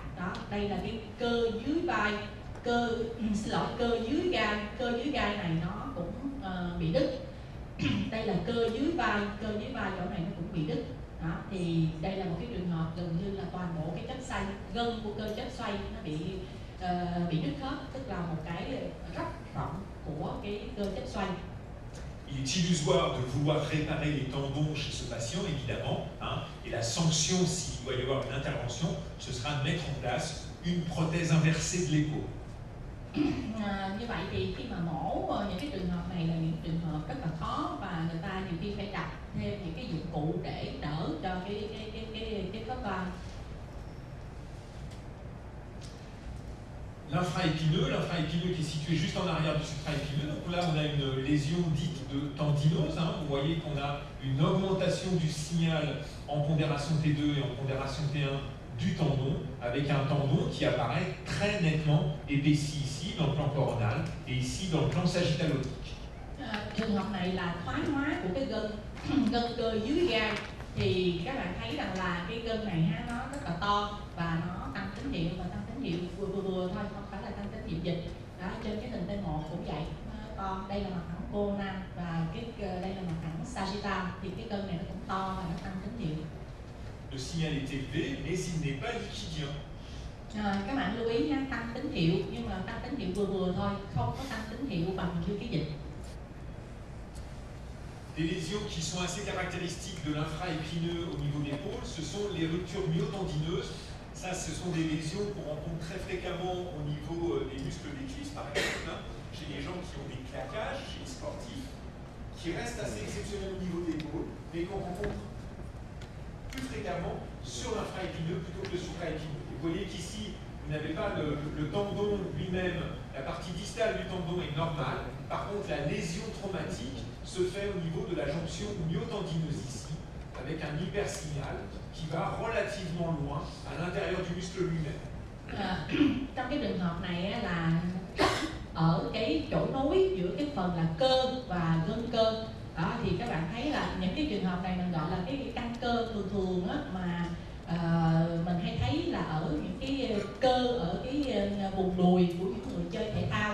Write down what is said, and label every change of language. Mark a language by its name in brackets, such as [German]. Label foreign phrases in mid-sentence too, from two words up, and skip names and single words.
[Vietnamese] Đó, đây là cái cơ dưới vai, cơ dưới gai này nó cũng bị đứt. Đây là cơ dưới vai chỗ này nó cũng bị đứt. Đó, thì đây là một cái trường hợp gần như là toàn bộ cái chất xoay, gân của cơ chất xoay nó bị đứt hết, tức là một cái rất rộng của cái cơ chất xoay. [French] Il est illusoire de vouloir réparer les tendons chez ce patient, évidemment, et la sanction, s'il doit y avoir une intervention, ce sera de mettre en place une prothèse inversée de l'épaule. [Vietnamese] Như vậy thì khi mà mổ những cái trường hợp này là những trường hợp rất là khó, và người ta nhiều khi phải đặt thêm những cái dụng cụ để đỡ cho cái khớp vai. [French] L'infraépineux qui est situé juste en arrière du supraépineux. Donc là, on a une lésion dite de tendinose. Vous voyez qu'on a une augmentation du signal en pondération T2 et en pondération T1 du tendon, avec un tendon qui apparaît très nettement épaissi ici dans le plan coronal et ici dans le plan sagittalotique. [Vietnamese] Trường hợp này là thoái hóa của cái gân cơ dưới gai, thì các bạn thấy rằng là cái gân này nó rất là to và nó tăng tín hiệu, và tăng tín hiệu vừa thôi, không phải là tăng tín hiệu dịch. Đó, trên cái hình T1 cũng vậy, to. Đây là mặt thẳng coronal và đây là mặt thẳng sagittal, thì cái gân này nó cũng to và nó tăng tín hiệu. [French] Le signal est élevé, mais il n'est pas liquidien. [Vietnamese] Các bạn lưu ý nha, tăng tín hiệu nhưng mà tăng tín hiệu vừa thôi, không có tăng tín hiệu bằng như cái dịch. [French] Des lésions qui sont assez caractéristiques de l'infraépineux au niveau de l'épaule, ce sont les ruptures myotendineuses. Ça, ce sont des lésions qu'on rencontre très fréquemment au niveau des muscles des cuisses, par exemple, chez les gens qui ont des claquages, chez les sportifs, qui restent assez exceptionnels au niveau de l'épaule, mais qu'on rencontre plus fréquemment sur l'infraépineux plutôt que le supraépineux. Vous voyez qu'ici, vous n'avez pas le tendon lui-même, la partie distale du tendon est normale. Par contre, la lésion traumatique se fait au niveau de la jonction myotendineuse ici, avec un hypersignal qui va relativement loin à l'intérieur du muscle lui-même. [Vietnamese] Trong cái trường hợp này là ở cái chỗ nối giữa cái phần là cơ và gân cơ. Đó, thì các bạn thấy là những cái trường hợp này mình gọi là cái căng cơ thường thường á, mà mình hay thấy là ở những cái cơ ở cái vùng đùi của những người chơi thể thao.